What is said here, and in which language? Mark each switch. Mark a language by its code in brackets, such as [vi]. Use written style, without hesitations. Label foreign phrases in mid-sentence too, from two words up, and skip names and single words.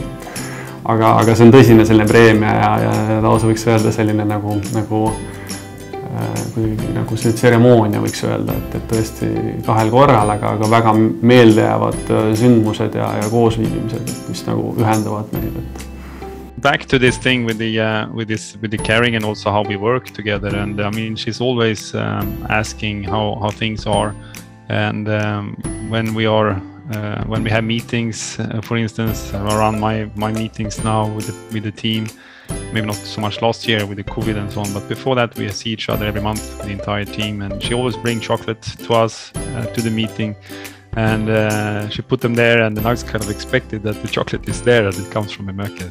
[et] Aga see on tõsine selline preemia ja lausa võiks öelda selline nagu see tseremoonia võiks öelda, et tõesti 2 korral, aga väga meeldejäävad sündmused ja koosviibimised, mis nagu ühendavad meid. [en] Back to this thing with the caring and also how we work together, and I mean she's always asking how things are, and when we have meetings, for instance, around my meetings now with the team, maybe not so much last year with the COVID and so on, but before that we see each other every month, the entire team, and she always brings chocolate to us to the meeting, and she put them there, and then I was kind of expected that the chocolate is there, that it comes from Emöke.